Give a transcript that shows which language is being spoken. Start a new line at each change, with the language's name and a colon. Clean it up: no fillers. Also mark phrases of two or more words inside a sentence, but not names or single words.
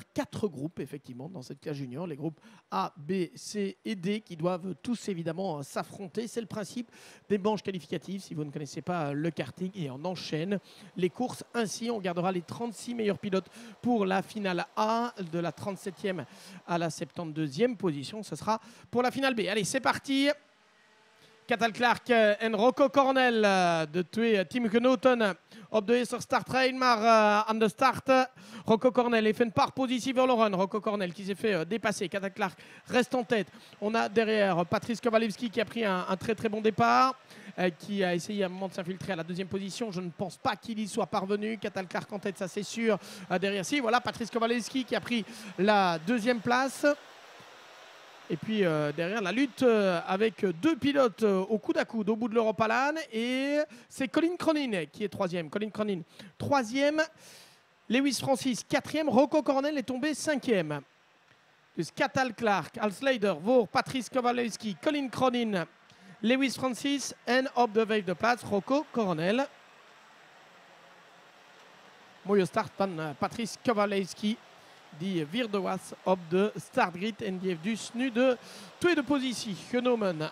French: 4 groupes effectivement dans cette classe junior, les groupes A, B, C et D qui doivent tous évidemment s'affronter. C'est le principe des manches qualificatives si vous ne connaissez pas le karting, et on enchaîne les courses. Ainsi, on gardera les 36 meilleurs pilotes pour la finale A, de la 37e à la 72e position. Ce sera pour la finale B. Allez, c'est parti.
Dutch: Cathal Clark en Rocco Coronel, de twee teamgenoten op de eerste startrein, maar aan de start, Rocco Coronel heeft een paar posities verloren.
French: Rocco Coronel qui s'est fait dépasser. Cathal Clark reste en tête. On a derrière Patrice Kowalewski qui a pris un très très bon départ, qui a essayé à un moment de s'infiltrer à la deuxième position. Je ne pense pas qu'il y soit parvenu. Cathal Clark en tête, ça c'est sûr. Derrière, si, voilà Patrice Kowalewski qui a pris la deuxième place. Et puis derrière la lutte avec 2 pilotes au coude à coude au bout de l'Europa LAN. Et c'est Colin Cronin qui est 3e. Colin Cronin 3e. Lewis Francis 4e. Rocco Coronel est tombé 5e.
Dutch: Dus Cathal Clark als leider voor Patrice Kowalewski, Colin Cronin, Lewis Francis en op de vijfde plaats Rocco Coronel. Mooie start van Patrice Kowalewski. Die vierde was op de startgrid en die heeft dus nu de tweede positie genomen.